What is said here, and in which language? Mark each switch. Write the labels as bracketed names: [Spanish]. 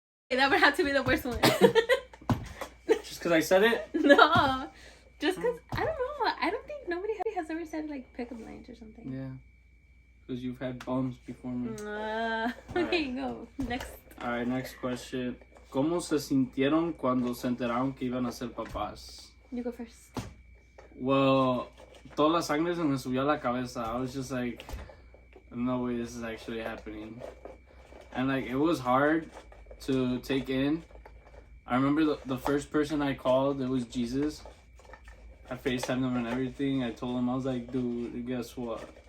[English] That would have to be the worst one. Just because I said it? No. Just because, I don't know. I don't think nobody has ever said, like, pickup lines or something. Yeah. Because you've had bums before me. Okay, go. Next. Alright, next question. [Spanish] ¿Cómo se sintieron cuando se enteraron que iban a ser papás? [English] You go first. [Spanish] Well, toda la sangre se me subió a la cabeza. [English] I was just like, no way this is actually happening. And like, it was hard to take in. I remember the first person I called, it was Jesus. I FaceTimed him and everything. I told him, I was like, dude, guess what?